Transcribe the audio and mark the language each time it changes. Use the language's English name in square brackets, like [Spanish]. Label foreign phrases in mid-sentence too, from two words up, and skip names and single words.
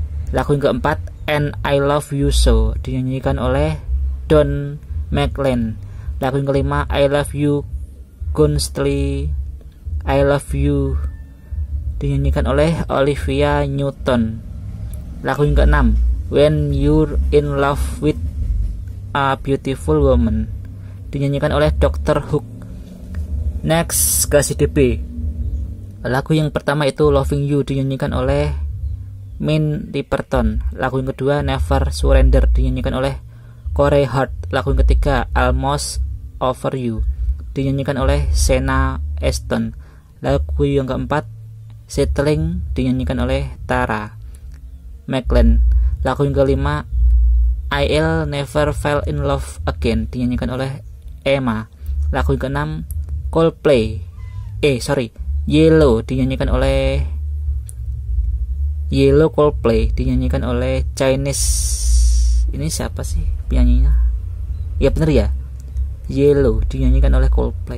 [Indonesian] Lagu yang keempat And I Love You So dinyanyikan oleh Don McLean. Lagu yang kelima I Love You Gunstly I Love You dinyanyikan oleh Olivia Newton. Lagu yang keenam When You're in Love with a Beautiful Woman dinyanyikan oleh Dr. Hook. Next ke [English] side B. [Indonesian] Lagu yang pertama itu Loving You dinyanyikan oleh Min Riperton. Lagu yang kedua Never Surrender dinyanyikan oleh Corey Hart. Lagu yang ketiga Almost Over You dinyanyikan oleh Senna Eston. Lagu yang keempat Settling dinyanyikan oleh Tara McLean. Lagu yang kelima I'll Never Fall in Love Again dinyanyikan oleh Emma. Lagu yang keenam Yellow dinyanyikan oleh Coldplay dinyanyikan oleh Chinese. Ini siapa sih penyanyinya? Ya bener ya, Yellow dinyanyikan oleh Coldplay.